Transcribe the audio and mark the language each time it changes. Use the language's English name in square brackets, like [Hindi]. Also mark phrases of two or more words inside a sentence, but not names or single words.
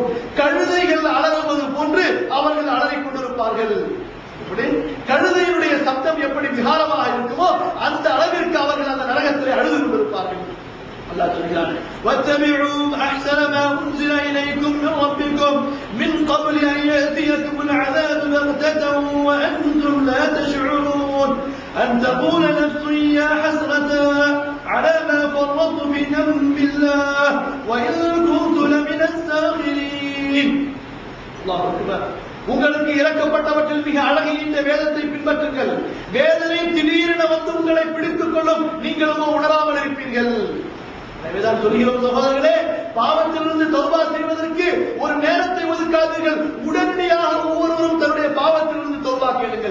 [Tamil] கழுதைகள் அலறுவது போன்று அவர்கள் அலறிக் கொண்டிருப்பார்கள். கழுதையினுடைய சப்தம் எப்படி விகாரமாக இருக்குமோ அந்த அளவிற்கு அவர்கள் அந்த நரகத்திலே அழுது கொண்டிருப்பார்கள். அல்லாஹ் சொல்கிறான், [Arabic] واتبعوا أحسن ما أنزل إليكم من ربكم من قبل أن يأتيكم العذاب بغتة وأنتم لا تشعرون أن تقول نفس يا حسرة على ما فرطت في ذنب الله وإن كنت لمن الساخرين. الله أكبر. [Tamil] உங்களுக்கு இறக்கப்பட்டவற்றில் மிக அழகிய இந்த வேதத்தை பின்பற்றுங்கள். வேதனை திடீரென வந்து உங்களை பிடித்துக் கொள்ளும், நீங்களும் உணராமல் இருப்பீர்கள். எனவேதான் சொல்கிறோம் சகோதரர்களே, பாவத்திலிருந்து தௌபா செய்வதற்கு ஒரு நேரத்தை ஒதுக்காதீர்கள். உடனடியாக ஒவ்வொருவரும் தன்னுடைய பாவத்திலிருந்து தௌபா கேளுங்கள்.